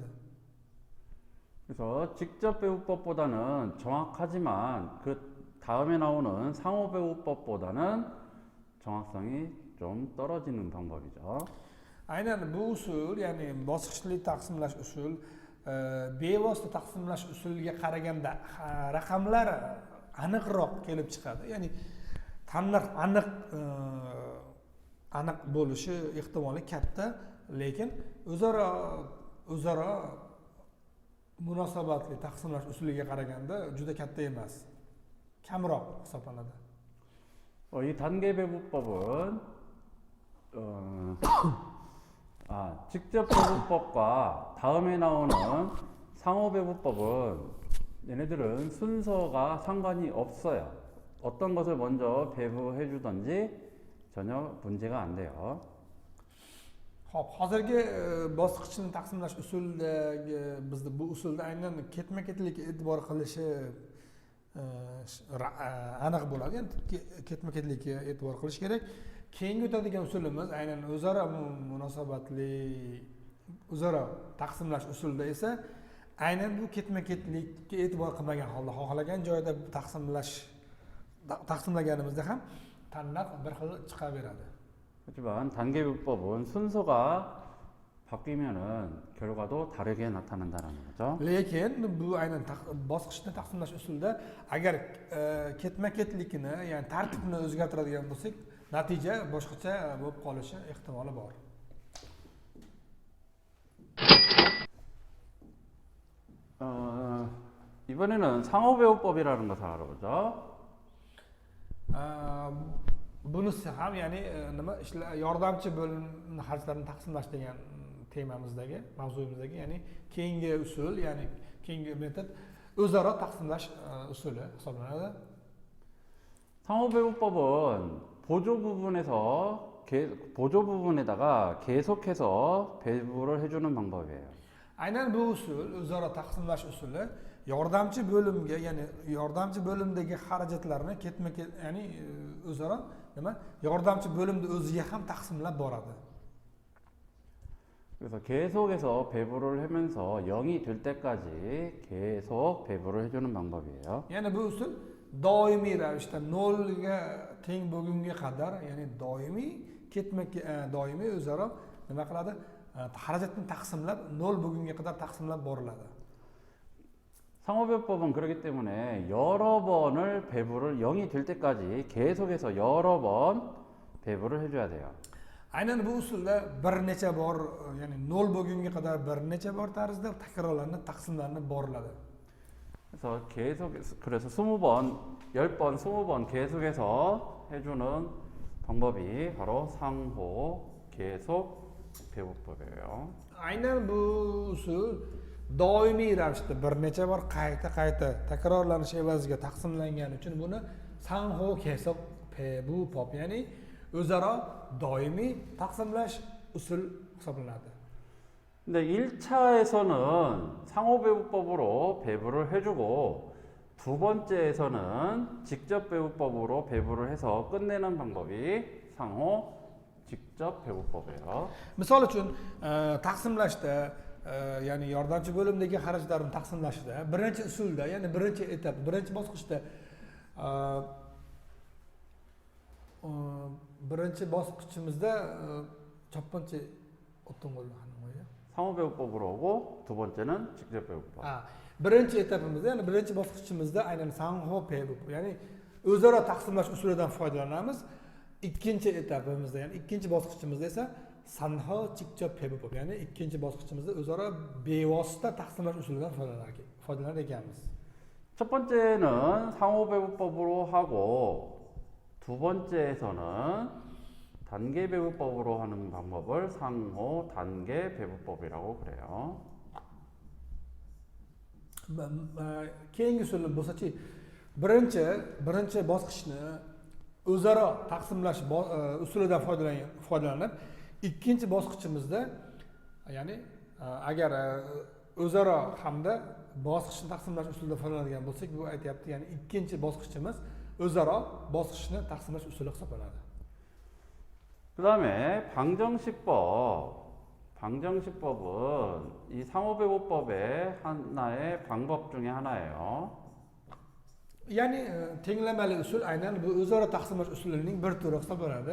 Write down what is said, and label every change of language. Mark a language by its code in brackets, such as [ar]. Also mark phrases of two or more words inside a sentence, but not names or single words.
[ko] 그래서 직접 배부법보다는 정확하지만 그 다음에 나오는 상호 배부법보다는 정확성이 좀 떨어지는 방법이죠. [uz] Aynan bu usul, ya'ni bosqichli taqsimlash usul bevosita taqsimlash usuliga qaraganda raqamlar aniqroq kelib chiqadi. Ya'ni tanlarx aniq bo'lishi ehtimoli katta, lekin o'zaro munosabatli taqsimlash usuliga qaraganda juda katta emas, kamroq hisoblanadi. [ko] 이 단계 배부법은 직접 배부법과 다음에 나오는 상호 배부법은 얘네들은 순서가 상관이 없어요. 어떤 것을 먼저 배부해 주든지 전혀 문제가 안 돼요. [uz] Xo'p, hozirgi bosqichni taqsimlash usulidagi bizda bu usulda aynan ketma-ketlikka e'tibor qilishi aniq bo'ladi. Endi ketma-ketlikka e'tibor qilish kerak. Keyingi o'tadigan usulimiz aynan o'zaro munosabatli o'zaro taqsimlash usulida esa aynan bu ketma-ketlikka e'tibor qilmagan holda xohlagan joyda taqsimlaganimizda ham tanlab bir xil chiqaveradi. [ko] 하지만 단계 배부법은 순서가 바뀌면은 결과도 다르게 나타난다는 거죠. [uz] lekin bu aynan bosqichni taqsimlash usulida agar ketma ketlikni ya'ni tartibni o'zgartiradigan bo'lsak natija boshqacha bo'lib qolishi ehtimoli bor. [ko] 이번에는 상호배우법이라는 것을 알아보죠. [uz] Bunisi ham ya'ni nima ishlar yordamchi bo'lim xarjlarini taqsimlash degan temamizdagi mavzuyimizdagi ya'ni keyingi usul ya'ni keyingi metod o'zaro taqsimlash usuli hisoblanadi. [ko] 상호배우법은 보조 부분에다가 계속해서 배부를 해주는 방법이에요. [uz] Aynan bu usul o'zaro taqsimlash usuli yordamchi bo'limga ya'ni yordamchi bo'limdagi xarajatlarni ketma-ket ya'ni o'zaro nima yordamchi bo'limni o'ziga ham taqsimlab boradi. [ko] 그래서 계속해서 배부를 하면서 0이 될 때까지 계속 배부를 해주는 방법이에요. [uz] Ya'ni bu usul doimiy ravishda 0 ga teng bo'lgunga qadar ya'ni doimiy o'zaro nima qiladi? Xarajatni taqsimlab 0 bo'lgunga qadar taqsimlab boriladi. [ko] 상호배우법은 그렇기 때문에 여러 번을 배부를 0이 될 때까지 계속해서 여러 번 배부를 해줘야 돼요. [uz] Aynan bu usulda bir necha bor ya'ni 0 bo'lgunga qadar bir necha bor tarzda takrorlanib taqsimlanib boriladi. [ko] 그래서 20번, 10번, 20번 계속해서 해주는 방법이 바로 상호 계속 배부법이에요. [uz] Aynan bu usul doimiy ravishda bir necha bor qayta takrorlanish evaziga taqsimlangani uchun buni [ko] 상호 계속 배부법 [uz] ya'ni o'zaro doimiy taqsimlash usul hisoblanadi. [ko] 근데 1차에서는 상호배부법으로 배부를 해주고 두 번째에서는 직접 배부법으로 배부를 해서 끝내는 방법이 상호 직접 배부법이에요. [uz] Misol uchun taqsimlashda ya'ni yordamchi bo'limdagi xarajatlarni taqsimlashda birinchi usulda ya'ni birinchi etap birinchi bosqichda birinchi bosqichimizda chopqinchi o'tting'olni [ko] 상호배부법으로 오고 두 번째는 직접 배부법. [uz] birinchi etapimizda ya'ni birinchi bosqichimizda aynan [ko] 상호 배부법 [uz] ya'ni o'zaro taqsimlash usulidan foydalanamiz. Ikkinchi etapimizda ya'ni ikkinchi bosqichimizda esa [ko] 상호 직접 배부법 [uz] ya'ni ikkinchi bosqichimizda o'zaro bevosita taqsimlash usulidan foydalanar ekanmiz. [ko] 첫 번째는 상호배부법으로 하고 두 번째에서는 단계 배부법으로 하는 방법을 상호 단계 배부법이라고 그래요. [uz] Keyingi usulni bo'lsa-chi birinchi bosqichni o'zaro taqsimlash usulidan foydalanib ikkinchi bosqichimizda ya'ni agar o'zaro hamda bosqichni taqsimlash usulidan foydalanadigan bo'lsak bu aytyapti ya'ni ikkinchi bosqichimiz o'zaro bosqichni taqsimlash usuli hisoblanadi. [ko] 그다음에 방정식법은 이 상호배부법의 하나의 방법 중에 하나예요. [uz] Ya'ni tenglamali usul aynan bu o'zaro taqsimlash usulining bir turi hisoblanadi.